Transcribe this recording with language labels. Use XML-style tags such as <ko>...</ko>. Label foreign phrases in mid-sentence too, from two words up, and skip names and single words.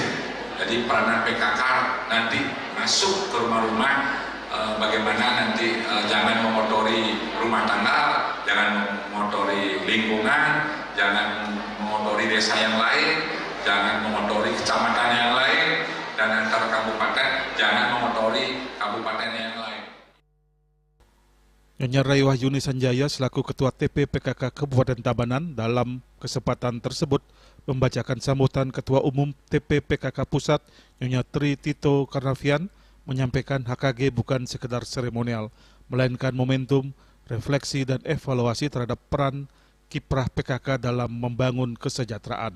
<id>Jadi peranan PKK nanti masuk ke rumah-rumah, bagaimana nanti jangan mengotori rumah tangga, jangan mengotori lingkungan, jangan mengotori desa yang lain, jangan mengotori kecamatan yang lain, dan antar kabupaten jangan mengotori kabupaten yang lain. Nyonya Rai Wahyuni Sanjaya selaku Ketua TP PKK Kabupaten Tabanan dalam kesempatan tersebut membacakan sambutan Ketua Umum TP PKK Pusat Nyonya Tri Tito Karnavian, menyampaikan HKG bukan sekedar seremonial, melainkan momentum, refleksi dan evaluasi terhadap peran kiprah PKK dalam membangun kesejahteraan.</id>